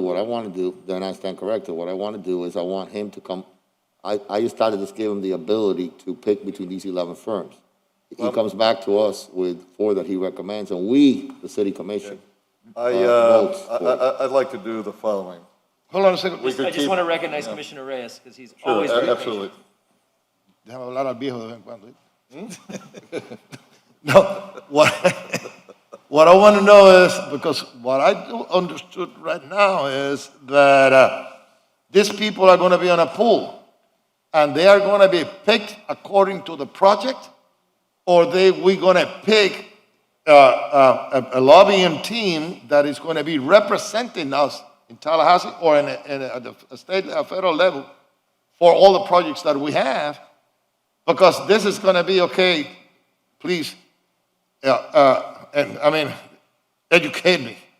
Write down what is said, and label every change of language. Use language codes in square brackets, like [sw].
[en] What I want to do, then I stand corrected, what I want to do is I want him to come, I just started to just give him the ability to pick between these 11 firms. He comes back to us with 4 that he recommends, and we, the city commission, votes for it. I'd like to do the following. Hold on a second. We could I just keep- want to recognize Commissioner Reyes, because he's Sure, always very patient. absolutely. [es] Déjame hablar al viejo de vez en cuando. [en] No, what I want to know is, because what I do understood right now is that these people are going to be on a pool. and they are going to be picked according to the project, or we going to pick a lobbying team that is going to be representing us in Tallahassee or at the state, federal level for all the projects that we have, because this is going to be, okay, please, and I mean, educate me.